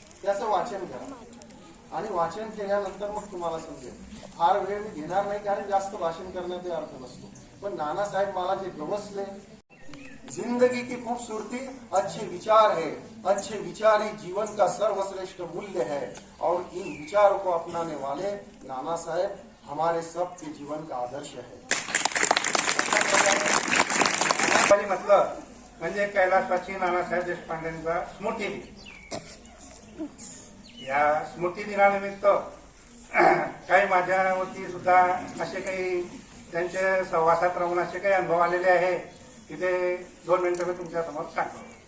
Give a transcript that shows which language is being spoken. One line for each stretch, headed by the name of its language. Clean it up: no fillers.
Marathi: त्याचं वाचन करा आणि वाचन केल्यानंतर मग तुम्हाला समजेल. फार वेळ मी घेणार नाही कारण जास्त भाषण करण्यात अर्थ नसतो. पण नानासाहेब मला जे गवसले,
Hindi: जिंदगी की खूबसूरती अच्छे विचार है, अच्छे विचार ही जीवन का सर्वश्रेष्ठ मूल्य है और इन विचारों को अपनाने वाले नाना साहेब हमारे सबके जीवन का आदर्श है.
Marathi: म्हटलं म्हणजे कैलासवासी नानासाहेब देशपांडेंचा स्मृती दिन. या स्मृती दिनानिमित्त काही माझ्यावरती सुद्धा असे काही त्यांच्या सहवासात राहून असे काही अनुभव आलेले आहे की ते 2 मिनिटं मी तुमच्या समोर सांगतो.